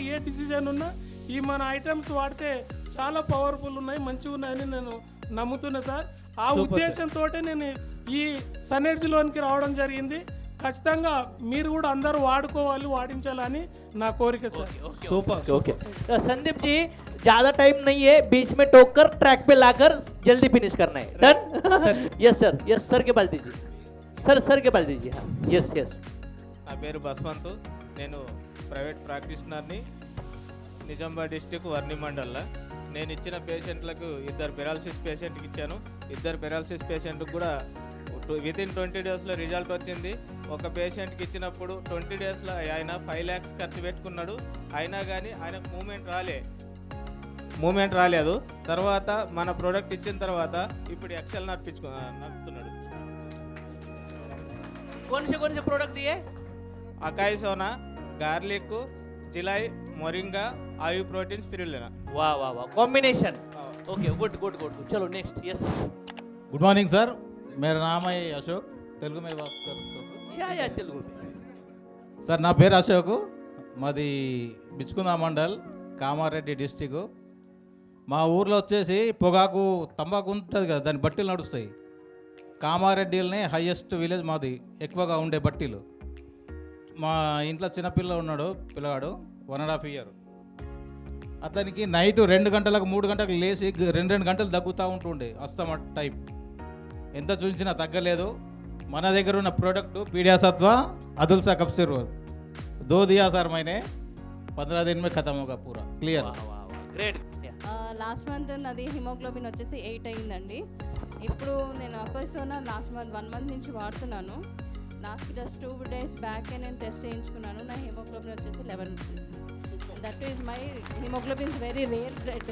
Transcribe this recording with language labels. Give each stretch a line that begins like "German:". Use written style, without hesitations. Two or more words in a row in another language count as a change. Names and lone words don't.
Telugu: ఏ డిసిజన్ ఉన్నా ఈ మన ఐటమ్స్ వాడితే చాలా పవర్ఫుల్ ఉన్నాయి, మంచిగా ఉన్నాయని నేను నమ్ముతున్నా సార్. ఆ ఉద్దేశంతో నేను ఈ సన్ఎడ్జ్లోనికి రావడం జరిగింది. ఖచ్చితంగా మీరు కూడా అందరూ వాడుకోవాలి, వాడించాలని నా కోరిక సార్. సూపర్.
Hindi: ओके, संदीप जी ज्यादा टाइम नहीं है, बीच में टोक कर ट्रैक पे लाकर जल्दी फिनिश करना है. डन? यस सर के पास दीजिए. सर के पास दीजिए. यस.
Telugu: నా పేరు బస్వంత్, నేను
English: private practitioner,
Telugu: నిజామాబాద్ డిస్టిక్ వర్ని మండల్లో. నేను ఇచ్చిన పేషెంట్లకు 2 పెరాలసిస్ పేషెంట్కి ఇచ్చాను. 2 పెరాలసిస్ పేషెంట్కి కూడా
English: within 20 days
Telugu: రిజల్ట్ వచ్చింది. ఒక పేషెంట్కి ఇచ్చినప్పుడు 20 డేస్లో ఆయన 5 lakhs ఖర్చు పెట్టుకున్నాడు. అయినా కానీ ఆయనకు మూమెంట్ రాలేదు. తర్వాత మన ప్రోడక్ట్ ఇచ్చిన తర్వాత ఇప్పుడు ఎక్సెల్ నడుపుతున్నాడు.
Hindi: कौन से प्रोडक्ट दिए?
Telugu: అకాయ్ సోనా, గార్లిక్, జిలై, మొరింగా, ఆయు ప్రోటీన్, స్పిరులినా.
Hindi: वाह वाह वाह
English: combination. OK good good good. चलो next. Yes good morning sir,
Hindi: मेरा नाम है अशोक. తెలుగు में बात कर सकते या तेलुगु
Telugu: సార్? నా పేరు అశోక్, మాది బిచ్చుకుంద మండల్, కామారెడ్డి డిస్టిక్. మా ఊర్లో వచ్చేసి పొగాకు తంబాకు ఉంటుంది కదా, దాని బట్టీలు నడుస్తాయి. కామారెడ్డిలోనే
English: highest village
Telugu: మాది, ఎక్కువగా ఉండే బట్టీలు. మా ఇంట్లో చిన్నపిల్ల ఉన్నాడు, పిల్లగాడు 1.5 years. అతనికి నైట్ 2 గంటలకు 3 గంటలకు లేచి 2 గంటలు దగ్గుతూ ఉంటుండే,
English: asthma type.
Telugu: ఎంత చూసినా తగ్గలేదు. మన దగ్గర ఉన్న ప్రోడక్ట్
Hindi: पीडिया सत्व अदुल्सा कप्सिर 2 दिया सर मैंने, 15 दिन में खत्म होगा पूरा क्लियर. ग्रेट.
English: last month
Telugu: నాది హిమోగ్లోబిన్ వచ్చేసి 8 అయిందండి. ఇప్పుడు నేను అకోసోనా
English: last month
Telugu: 1 month నుంచి వాడుతున్నాను.
English: last just 2 days back
Telugu: నేను టెస్ట్ చేయించుకున్నాను. నా హిమోగ్లోబిన్ వచ్చేసి 11 వచ్చేసింది.
English: That is my hemoglobin very rare blood.